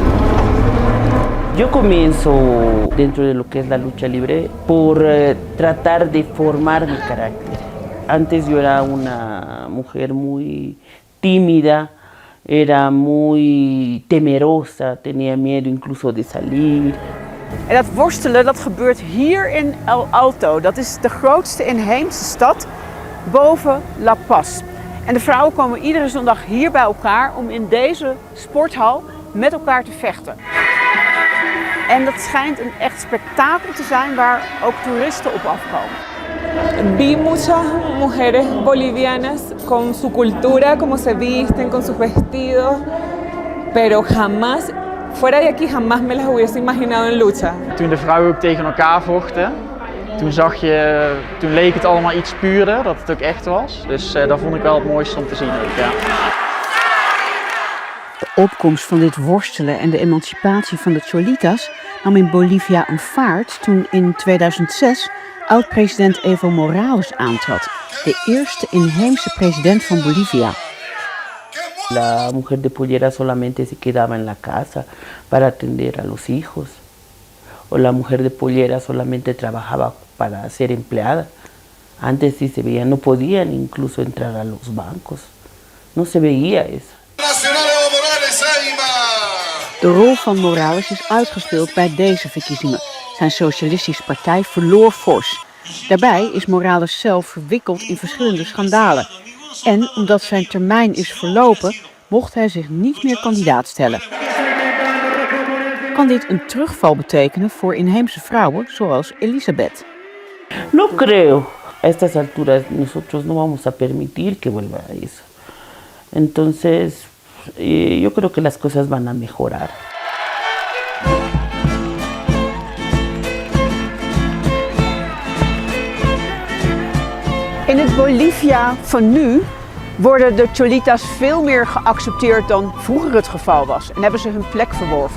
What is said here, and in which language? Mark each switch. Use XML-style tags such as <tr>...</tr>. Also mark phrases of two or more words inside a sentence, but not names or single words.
<es>Yo comienzo dentro de lo que es la lucha libre por tratar de formar mi carácter. Antes yo era una mujer muy tímida, era muy temerosa, tenía miedo incluso de salir.</es> <nl>En dat worstelen dat gebeurt hier in El Alto. Dat is de grootste inheemse stad boven La Paz. En de vrouwen komen iedere zondag hier bij elkaar om in deze sporthal met elkaar te vechten. En dat schijnt een echt spektakel te zijn waar ook toeristen op afkomen.</nl> <es>Vi muchas mujeres bolivianas con su cultura, como se visten, con sus vestidos, pero jamás, fuera de aquí, jamás me las hubiese imaginado en lucha.</es> <nl>Toen de vrouwen ook tegen elkaar vochten, toen leek het allemaal iets puurder, dat het ook echt was. Dus dat vond ik wel het mooiste om te zien ook, ja. De opkomst van dit worstelen en de emancipatie van de Cholitas nam in Bolivia een vaart toen in 2006 oud-president Evo Morales aantrad. De eerste inheemse president van Bolivia.</nl> <es>La mujer de pollera solamente se quedaba en la casa para atender a los hijos. O la mujer de pollera solamente trabajaba para ser empleada. Antes sí se veía, no podían incluso entrar a los bancos. No se veía eso.</es> <nl>De rol van Morales is uitgespeeld bij deze verkiezingen. Zijn socialistische partij verloor fors. Daarbij is Morales zelf verwikkeld in verschillende schandalen. En omdat zijn termijn is verlopen, mocht hij zich niet meer kandidaat stellen. Kan dit een terugval betekenen voor inheemse vrouwen zoals Elizabeth?</nl> <es>No creo. A estas alturas nosotros no vamos a permitir que vuelva a eso. Entonces, yo creo que las cosas van a mejorar.</es> <nl>In het Bolivia van nu worden de Cholitas veel meer geaccepteerd dan vroeger het geval was en hebben ze hun plek verworven.</nl>